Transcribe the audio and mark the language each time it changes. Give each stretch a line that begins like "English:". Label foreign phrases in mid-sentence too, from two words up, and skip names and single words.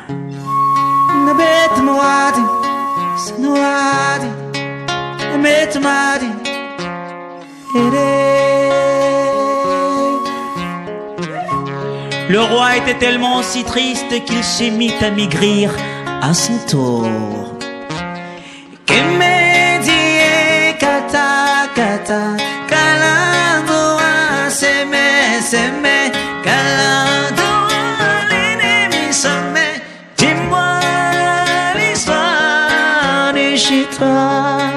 French: Le roi était tellement si triste qu'il se mit à maigrir à son tour. Kemedie kata kata kaladoa seme seme kaladoa l'ennemi sommet. Dis-moi l'histoire de chez toi.